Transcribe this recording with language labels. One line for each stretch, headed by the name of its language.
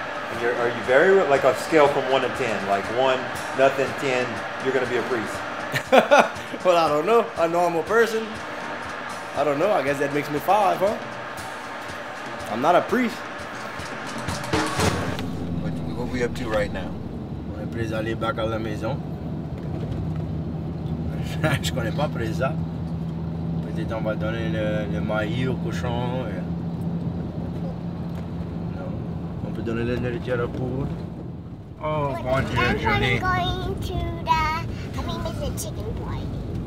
English: And are you very, like a scale from 1 to 10, like 1, nothing, 10, you're going to be a priest? Well, I don't know. A normal person. I don't know. I guess that makes me 5, huh? I'm not a priest. What are we up to right now?
French: On est prêt à aller back à la maison. Je connais pas après ça. Peut-être on va donner le maïs au cochon. Non. On peut donner le nourriture au poule. Oh, bon Dieu, joli.
English: I'm going to the chicken party.